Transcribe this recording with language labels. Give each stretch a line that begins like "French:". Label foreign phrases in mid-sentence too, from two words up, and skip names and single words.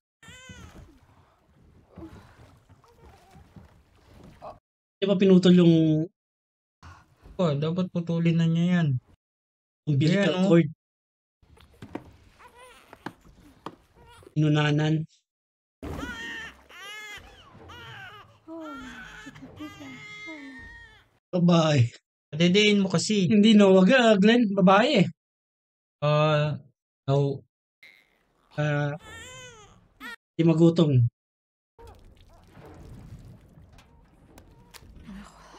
Filipino: Di ba pinutol yung Oh, dapat putulin na niya yan. umbilical Ayan, oh. cord? Inunanan.
Spanish: Hola, chiquitita. Hola.
Filipino: Babae. Padedein mo kasi. Hindi no, wag Glenn. Babae eh. No. Di magutom. Buksan.